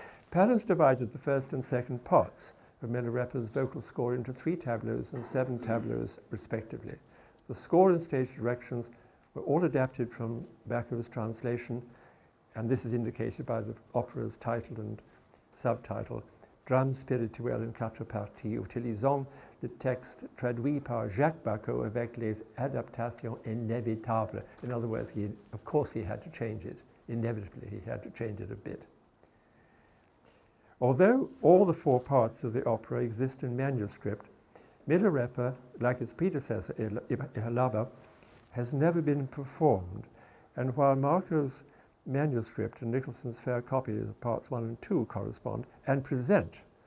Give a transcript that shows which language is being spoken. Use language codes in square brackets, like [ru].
[en] Pallis divided the first and second parts of Milarepa's vocal score into 3 tableaus and 7 tableaus respectively. The score and stage directions were all adapted from Bacco's translation, and this is indicated by the opera's title and subtitle, [fr] drame spirituel en quatre parties, utilisant le texte traduit par Jacques Bacot avec les adaptations inévitables. [en] In other words, of course he had to change it. Inevitably, he had to change it a bit. Although all the 4 parts of the opera exist in manuscript, Milarepa, like its predecessor, Ihalaba, has never been performed, and while Marco's manuscript and Nicholson's fair copy of parts 1 and 2 correspond and present